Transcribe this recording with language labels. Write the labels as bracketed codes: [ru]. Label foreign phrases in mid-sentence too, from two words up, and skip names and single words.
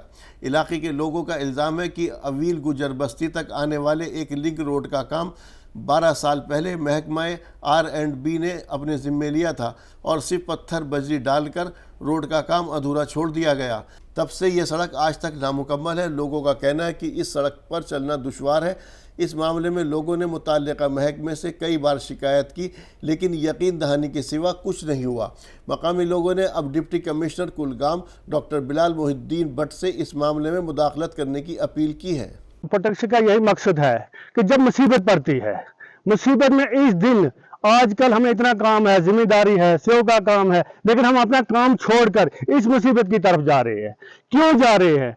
[ur] علاقے کے لوگوں کا الزام ہے کہ اویل گجر بستی تک آنے والے ایک لنک روڈ کا کام 12 سال پہلے محکمہ R&B نے اپنے ذمہ لیا تھا اور صرف پتھر بجری ڈال کر روڈ کا کام ادھورا چھوڑ دیا گیا۔ تب سے یہ سڑک آج تک نامکمل ہے۔ لوگوں کا کہنا ہے کہ اس سڑک پر چلنا دشوار ہے۔ اس معاملے میں لوگوں نے متعلقہ محکمے سے کئی بار شکایت کی لیکن یقین دہانی کے سوا کچھ نہیں ہوا۔ مقامی لوگوں نے اب ڈپٹی کمشنر کلگام ڈاکٹر بلال محی الدین بٹ سے اس معاملے میں مداخلت کرنے کی اپیل کی ہے۔ پروٹیکشن کا یہی مقصد ہے کہ جب مصیبت پڑتی ہے، مصیبت میں اس دن آج کل ہمیں اتنا کام ہے، ذمہ داری ہے، سیو کا کام ہے، لیکن ہم اپنا کام چھوڑ کر اس مصیبت کی طرف جا رہے ہیں۔ کیوں جا رہے ہیں؟